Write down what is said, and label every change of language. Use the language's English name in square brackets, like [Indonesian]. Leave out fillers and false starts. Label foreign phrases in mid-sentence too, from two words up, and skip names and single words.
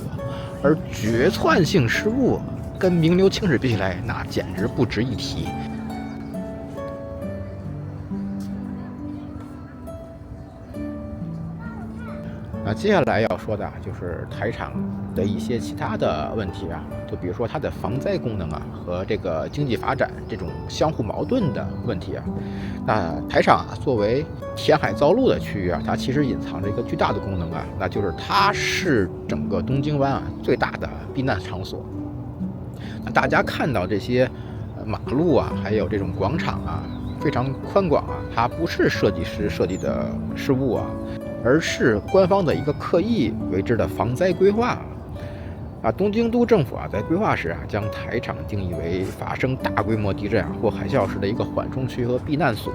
[Chinese] 而決策性失誤跟名留青史比起來，那簡直不值一提。接下來要說的就是台场的一些其他的問題就比如說它的防災功能和這個經濟發展這種相互矛盾的問題那台场作為填海造陸的區域它其實隱藏着一個巨大的功能那就是它是整個東京灣最大的避難場所。那大家看到這些馬路還有這種廣場非常寬廣它不是設計師設計的失誤而是官方的一個刻意為之的防災規劃東京都政府在規劃時將台場定義為發生大規模地震或海嘯時的一個緩衝區和避難所。